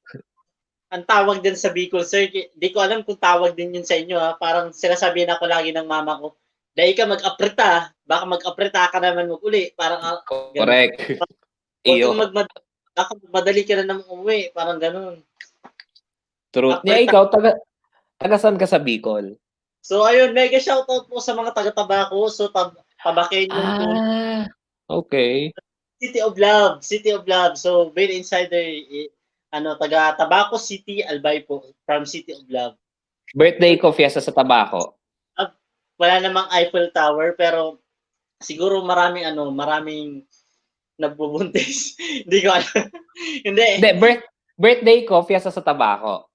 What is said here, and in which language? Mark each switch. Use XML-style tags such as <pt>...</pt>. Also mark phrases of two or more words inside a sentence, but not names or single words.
<tl>Ang tawag din sa Bicol, sir, di ko alam kung tawag din yun sa inyo ha. Parang sinasabihan ako lagi ng mama ko,</tl> <bik>dahil ka mag-aprita, baka mag-aprita ka naman mag-uli.</bik> <tl>Parang correct. Iyo. Baka madali ka na naman umuwi, parang ganun. True. Yeah, ikaw, taga saan ka sa Bicol? So ayun,</tl> <en>mega shoutout</en> <tl>po sa mga taga-Tabaco. So Tabaqueño. Okay.</tl> <en>City of Love. So very insider,</en> <tl>taga Tabaco City, Albay po,</tl> <en>from City of Love.</en> <tl>Birthday ko, fiesta sa Tabaco. Wala namang Eiffel Tower, pero siguro maraming nagbubuntis. Hindi ko alam. Hindi, birthday ko, fiesta sa Tabaco.</tl>